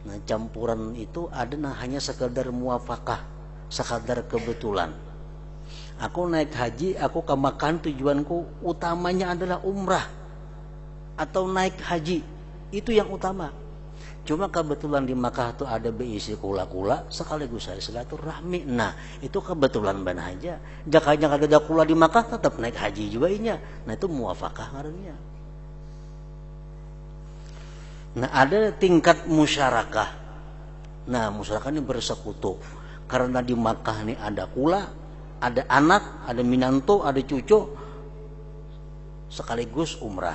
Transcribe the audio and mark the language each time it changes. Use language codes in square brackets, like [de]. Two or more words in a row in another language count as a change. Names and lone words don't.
[id] Nah, campuran itu ada hanya sekadar muafakah, sekadar kebetulan. Aku naik haji, aku ke Makkah, tujuanku utamanya adalah umrah atau naik haji, itu yang utama. Cuma kebetulan di Makkah tuh ada beisi kula-kula, sekaligus saya silaturahmi. [bjn] Nah, itu kebetulan benar aja. Jakanya ada kula di Makkah, tetap naik haji juga inya. [id] Nah, itu muafakah ngarannya. Nah, ada tingkat musyarakah. Nah, musyarakah ini bersekutu. Karena di Makkah ini ada kula, ada anak, ada minanto, ada cucu, sekaligus umrah.